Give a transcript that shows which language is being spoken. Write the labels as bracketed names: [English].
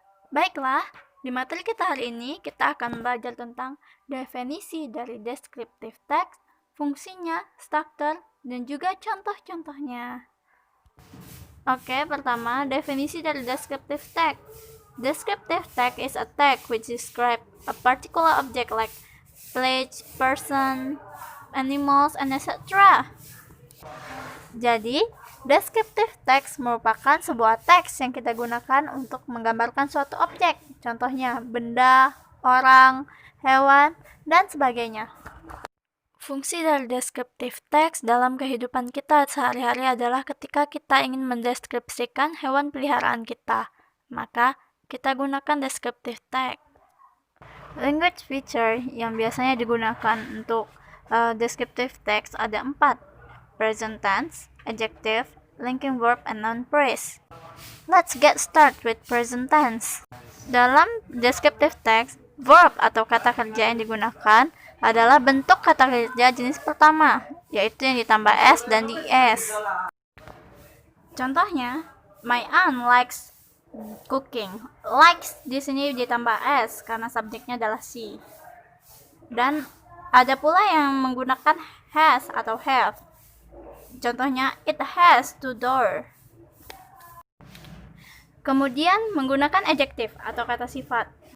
[Indonesian] Baiklah, di materi kita hari ini kita akan belajar tentang definisi dari descriptive text, fungsinya, struktur, dan juga contoh-contohnya. Oke, pertama, definisi dari descriptive text. [English] Descriptive text is a text which describes a particular object like place, person, animals, and etc. [Indonesian] Jadi, descriptive text merupakan sebuah teks yang kita gunakan untuk menggambarkan suatu objek. Contohnya, benda, orang, hewan, dan sebagainya. Fungsi dari descriptive text dalam kehidupan kita sehari-hari adalah ketika kita ingin mendeskripsikan hewan peliharaan kita, maka kita gunakan descriptive text. Language feature yang biasanya digunakan untuk descriptive text ada 4. [English] Present tense, adjective, linking verb, and noun phrase. Let's get started with present tense. [Indonesian] Dalam descriptive text, verb atau kata kerja yang digunakan adalah bentuk kata kerja jenis pertama, yaitu yang ditambah s dan di s. Contohnya, [English] my aunt likes cooking. [Indonesian] Likes di sini ditambah s karena subjeknya adalah she. Dan ada pula yang menggunakan has atau have. Contohnya, [English] it has 2 doors. [Indonesian] Kemudian menggunakan adjective atau kata sifat.